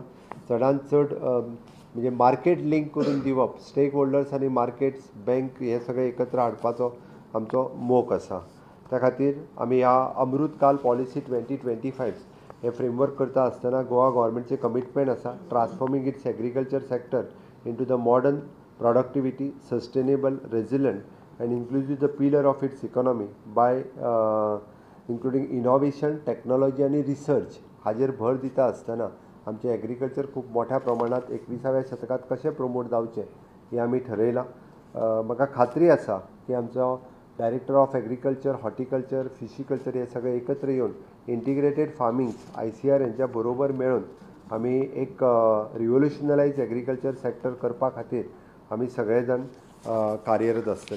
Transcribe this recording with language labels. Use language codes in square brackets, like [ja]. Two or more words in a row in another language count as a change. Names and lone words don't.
[kok] चडांत चड म्हणजे मार्केट लिंक करून दिवप. [en] stake holders [kok] आनी मार्केट्स बँक हे सगळे एकत्र हाडपाचो आमचो मोख आसा. त्या खातीर आमी ह्या अमृतकाल पॉलिसी 2025 हे फ्रेमवर्क करता आसतना गोवा गव्हर्मेंटचे कमिटमेंट आसा [en] transforming its agriculture sector into the modern productivity, sustainable, resilient and inclusive the pillar of its economy by including innovation, technology [kok] आनी रिसर्च हाजेर भर दिता आसतना आमचें एग्रीकल्चर खूब मोठ्या प्रमाणांत 21व्या शतकांत कशें प्रमोट जावचें हें आमी ठरयलां. म्हाका खात्री आसा की आमचो [en] director of agriculture, [kok] हॉर्टिकल्चर, फिशिकल्चर हे सगळे एकत्र येवन [en] integrated farming [kok] ICR हेंच्या बरोबर मेळून आमी एक [en] revolutionalise agriculture sector [kok] करपा खातीर आमी सगळे जाण कार्यरत आसतले.